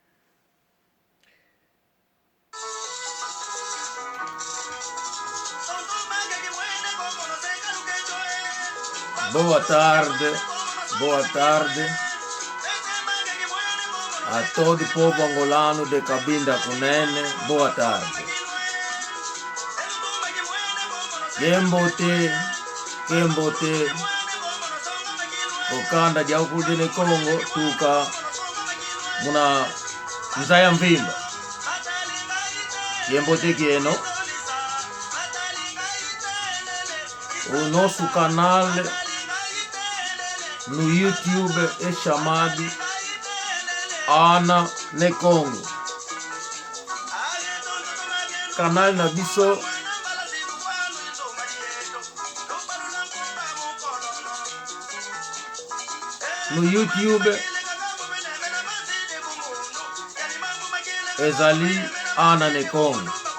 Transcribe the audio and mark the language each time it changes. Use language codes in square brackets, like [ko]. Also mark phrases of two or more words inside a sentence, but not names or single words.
[pt] Boa tarde a todo o povo angolano de Cabinda Kunene. Boa tarde. [kg] Kiembote Okanda dia ukude ne Congo tuka muna Nzaya Mvimba. Kiembote kieno [pt] o nosso canal no YouTube é chamado Ana ne Congo. [ln] Canal na biso no YouTube ezali Ana ne Congo.